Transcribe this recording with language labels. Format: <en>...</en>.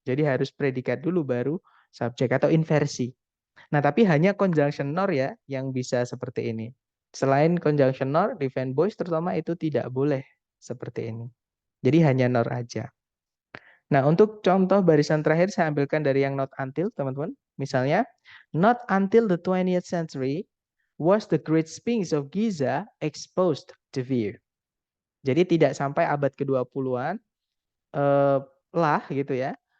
<id>Jadi harus predikat dulu baru subjek atau inversi. Nah, tapi hanya conjunction nor ya yang bisa seperti ini. Selain conjunction nor, di fanboys terutama itu tidak boleh seperti ini. Jadi hanya nor aja. Nah, untuk contoh barisan terakhir saya ambilkan dari yang not until, teman-teman. Misalnya,</id> <en>not until the 20th century was the Great Sphinx of Giza exposed to view.</en> <id>Jadi tidak sampai abad ke-20-an lah gitu ya.</id>